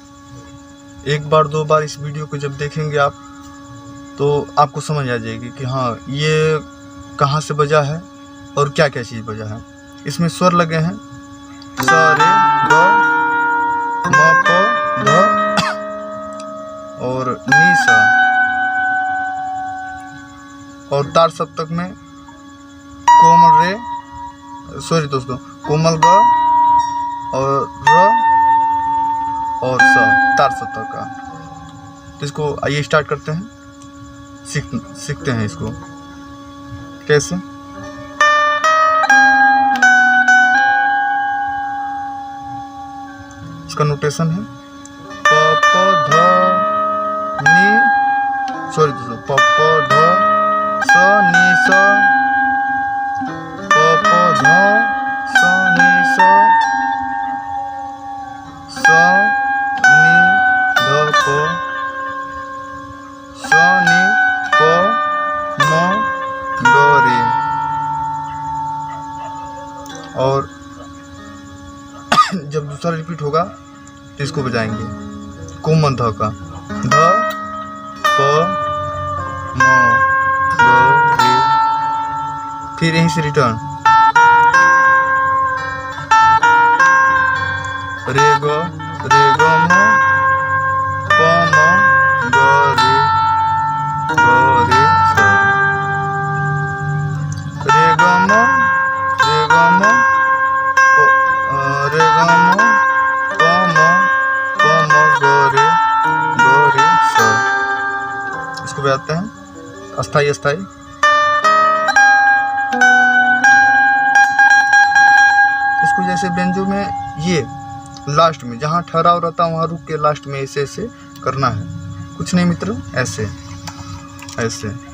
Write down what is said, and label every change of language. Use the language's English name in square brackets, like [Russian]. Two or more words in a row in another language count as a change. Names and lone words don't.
[Hindi] एक बार दो बार इस वीडियो को जब देखेंगे आप, तो आपको समझ आ जाएगी कि हाँ, ये कहाँ से बजा है और क्या क्या चीज़ बजा है। इसमें स्वर लगे हैं सा रे ग म प ध और नी सा, और तार सप्तक में कोमल रे, सॉरी दोस्तों, कोमल ग और र और स, तार सप्तक का। तो इसको आइए स्टार्ट करते हैं, सीखते हैं इसको कैसे। इसका नोटेशन है प प ध नी, सॉरी दोस्तों, प प ध स नी स, प प ध स नी स, स नी ध प, स नी प म ग रे। और जब दूसरा रिपीट होगा तो इसको बजाएंगे कोमल ध का, ध प म ग रे। फिर यहीं से रिटर्न रे ग म प म ग रे स, रे ग म ग रे स। इसको बजाते हैं अस्थाई अस्थाई। इसको जैसे व्यंजो में ये लास्ट में जहाँ ठहराव रहता है वहाँ रुक के लास्ट में ऐसे ऐसे करना है, कुछ नहीं मित्र, ऐसे ऐसे।